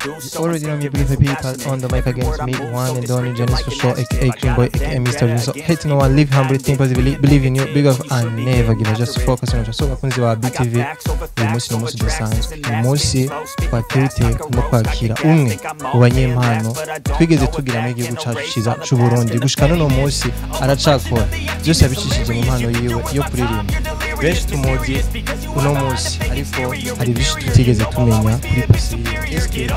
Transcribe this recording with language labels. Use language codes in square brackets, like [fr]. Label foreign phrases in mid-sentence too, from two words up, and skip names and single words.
[en] Yes, already know me, believe people on the mic against me, one and only Janice for sure, aka Clean Boy, aka Mr. Junior. So, hate no one, live humble, think positively, believe in you, big up and never give up, just focus on it. So, [rn] bakunzi wa BTV, uyu munsi ni umunsi udasanzwe, uyu munsi twateye iteka no kwakira umwe mu banyempano twigeze tugira mu gihugu cyacu cyiza cy'u Burundi, gushika n'uno munsi aracakora byose yabicishije mu mpano yiwe yo kuririmba. Benshi tumuzi uno munsi, ariko hari byinshi tutigeze tumenya kuri pasi yiwe.